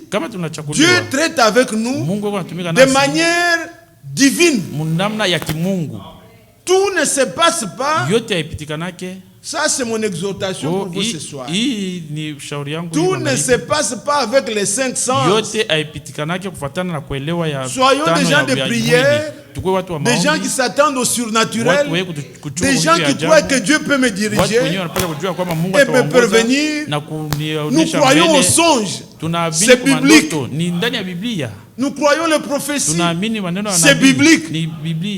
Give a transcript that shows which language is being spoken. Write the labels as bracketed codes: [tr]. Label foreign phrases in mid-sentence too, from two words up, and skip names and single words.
[sw] Kama [fr] Dieu [sw] tunachaguliwa, [fr] traite avec nous [sw] Mungu anatumika [fr] de [sw] nasi [fr] manière divine. [sw] munamna ya kimungu. [fr] Tout ne se passe pas. [sw] Yote haipitikanake. [fr] Ça, c'est mon exhortation pour vous ce soir. [sw] Hii ni shauri yangu. [fr] Tout ne se passe pas avec les 5 sens. [sw] Yote haipitikanake kufuatana na kuelewa ya [fr] Soyons des gens de prière, des gens qui s'attendent au surnaturel, des gens qui croient que Dieu peut me diriger et me prévenir. Nous croyons aux songes, c'est biblique. Nous croyons les prophéties, c'est biblique.